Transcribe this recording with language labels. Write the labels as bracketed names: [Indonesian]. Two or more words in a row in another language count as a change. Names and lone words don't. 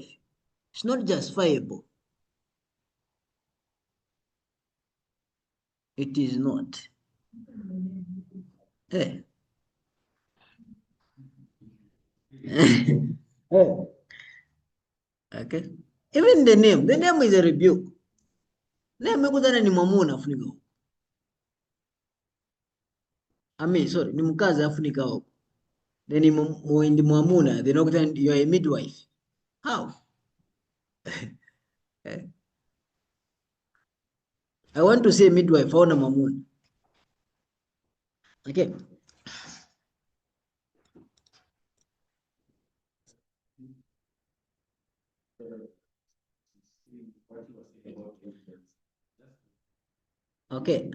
[English] It's not justifiable. It is not. Hey. Oh. Okay. Even the name is a rebuke. [Swahili] Name ni mwamuna afunika huko. Sorry, ni mkazi afunika huko. Then ni mwamuna, [English] then you are a midwife. How? I want to say midwife, [Swahili] hauna mwamuna. [English] Okay. Okay.